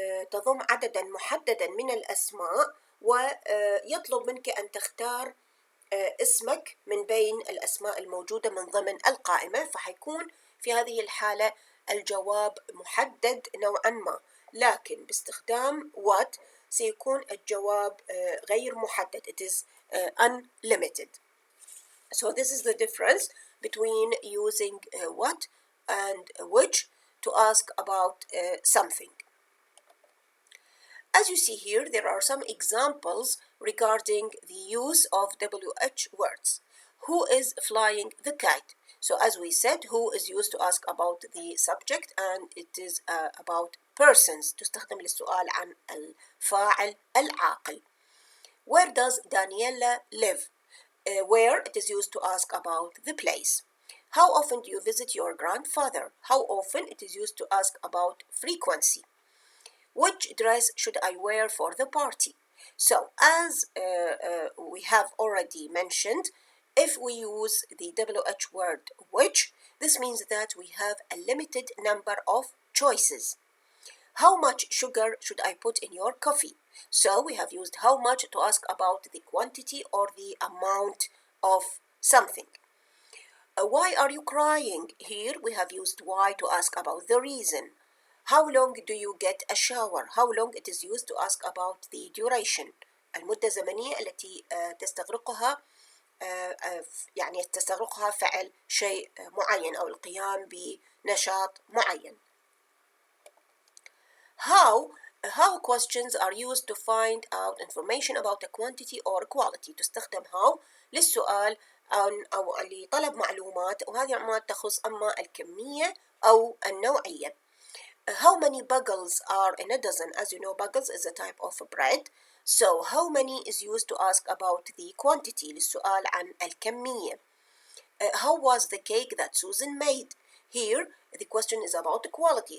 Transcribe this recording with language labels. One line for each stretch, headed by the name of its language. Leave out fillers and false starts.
Arabic: تضم عددا محددا من الأسماء ويطلب منك أن تختار اسمك من بين الأسماء الموجودة من ضمن القائمة، فحيكون في هذه الحالة الجواب محدد نوعا ما، لكن باستخدام what سيكون الجواب غير محدد.
English: It is unlimited. So this is the difference between using what and which to ask about something. As you see here, there are some examples regarding the use of WH words. Who is flying the kite? So as we said, who is used to ask about the subject and it is about persons.
Arabic: تستخدم للسؤال عن الفاعل العاقل.
English: Where does Daniela live? Where it is used to ask about the place. How often do you visit your grandfather? How often? It is used to ask about frequency. Which dress should I wear for the party? So, as we have already mentioned, if we use the WH word which, this means that we have a limited number of choices. How much sugar should I put in your coffee? So we have used how much to ask about the quantity or the amount of something. Why are you crying? Here we have used why to ask about the reason. How long do you get a shower? How long it is used to ask about the duration.
Arabic: المدة الزمنية التي تستغرقها يعني تستغرقها فعل شيء معين أو القيام بنشاط معين.
English: How questions are used to find out information about a quantity or quality.
Arabic: تستخدم how للسؤال أو لطلب معلومات، وهذه المعلومات تخص أما الكمية أو النوعية.
English: How many bagels are in a dozen? As you know, bagels is a type of bread. So how many is used to ask about the quantity
Arabic: للسؤال عن الكمية.
English: How was the cake that Susan made? Here the question is about the quality.